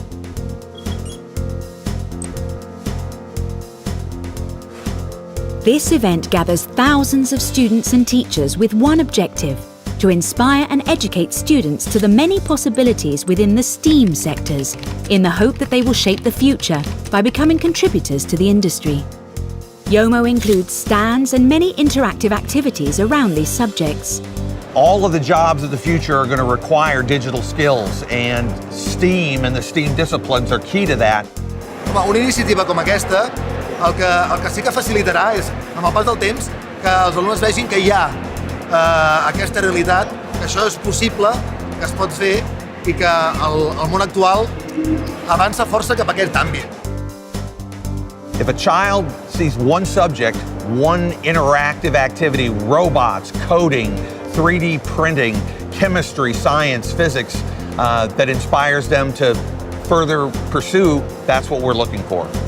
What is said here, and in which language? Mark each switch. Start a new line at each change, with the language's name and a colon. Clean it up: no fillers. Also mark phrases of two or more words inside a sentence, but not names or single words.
English: This event gathers thousands of students and teachers with one objective: to inspire and educate students to the many possibilities within the STEAM sectors, in the hope that they will shape the future by becoming contributors to the industry. YOMO includes stands and many interactive activities around these subjects. All of the jobs of the future are going to require digital skills, and STEAM and the STEAM disciplines are key to that.
Catalan: Una iniciativa com aquesta el que sí que facilitarà és, amb el pas del temps, que els alumnes vegin que hi ha aquesta realitat, que això és possible, que es pot fer i que el món actual avança força cap a aquest àmbit.
English: If a child sees one subject, one interactive activity, robots, coding, 3D printing, chemistry, science, physics, that inspires them to further pursue, that's what we're looking for.